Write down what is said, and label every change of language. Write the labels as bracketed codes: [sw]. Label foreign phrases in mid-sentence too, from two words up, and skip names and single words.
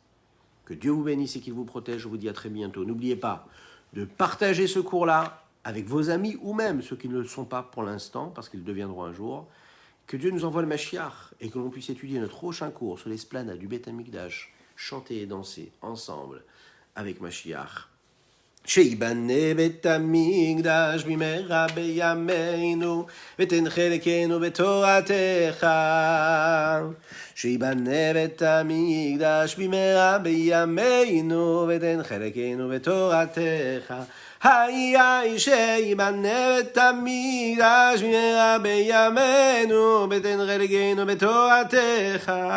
[fr] Que Dieu vous bénisse et qu'il vous protège, je vous dis à très bientôt. N'oubliez pas de partager ce cours-là avec vos amis ou même ceux qui ne le sont pas pour l'instant, parce qu'ils le deviendront un jour. Que Dieu nous envoie le Mashiach et que l'on puisse étudier notre prochain cours sur l'esplanade du Beth Amikdash, chanter et danser ensemble avec Mashiach. [he] שיבנה בית המקדש במהרה בימינו ותן חלקנו בתורתך שיבנה בית המקדש במהרה בימינו ותן חלקנו בתורתך היי שיבנה בית המקדש במהרה בימינו ותן חלקנו בתורתך